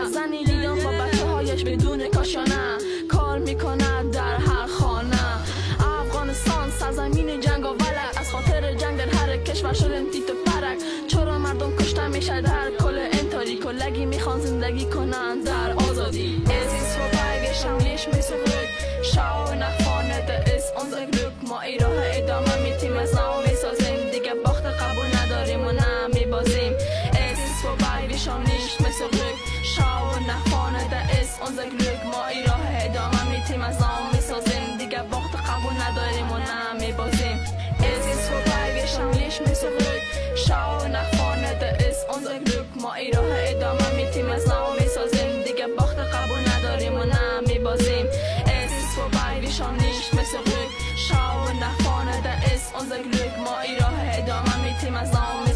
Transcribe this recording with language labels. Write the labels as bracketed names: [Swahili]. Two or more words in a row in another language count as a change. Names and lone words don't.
[Persian] زنی دیدم با بچه هایش بدون کاشانه، کار میکنه در هر خانه. افغانستان سرزمین جنگ و ولک، از خاطر جنگ در هر کشور شدن تیت و پرک. چرا مردم کشته میشه در کل این تاریک، و لگی میخوان زندگی کنن در آزادی. [German] Es ist vorbei, wir schauen nicht mehr zurück. Schau nach vorne, da ist unser Glück. [Persian] ما این راه ادامه میتیم از نو میسازیم، دیگه باخت قبول نداریم و نه میبازیم. [German] Es ist vorbei, wir schauen nicht mehr zurück. Schau nach vorne, da ist unser Glück. [Persian] ما این راه ادامه میتیم از نو میسازیم، دیگه باخت قبول نداریم و نه میبازیم. [German] Es ist vorbei, wir schauen nicht mehr zurück. Schau nach vorne, da ist unser Glück. [Persian] ما این راه ادامه میتیم از نو میسازیم، دیگه باخت قبول نداریم و نه میبازیم. [German] Es ist vorbei, wir schauen nicht mehr zurück. Schau nach vorne, da ist unser Glück. [Persian] ما این راه ادامه میتیم از نو